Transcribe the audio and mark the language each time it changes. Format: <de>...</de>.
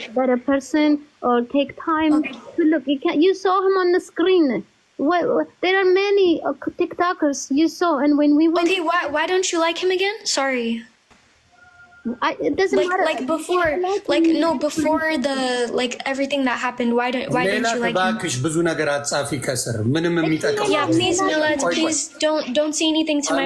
<en>better person, or take time to look. You saw him on the screen. There are many TikTokers you saw, and when we went, Okay, why don't you like him again? Sorry. it doesn't matter. Like before, before the like everything that happened. Why didn't</en> <am>ሌላ</am> <en>you like him?</en> <am>እባክሽ ብዙ ነገር አትጻፊ ከስር ምንም የሚጠቅም</am> <en>Yeah, please, Milad, please don't say anything to my</en>